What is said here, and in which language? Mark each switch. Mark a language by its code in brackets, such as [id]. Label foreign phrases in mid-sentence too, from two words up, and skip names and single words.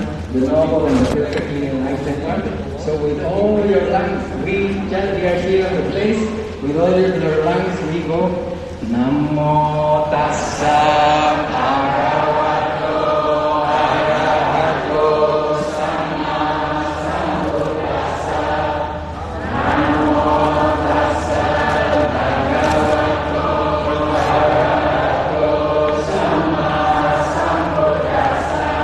[en] the noble and the perfectly enlightened one. So with all your lungs, we are here on the place, with all your lungs we go, [pi] Namo Tassa Bhagavato Arahato Samma Sambuddhassa. Namo Tassa Bhagavato Arahato Samma Sambuddhassa.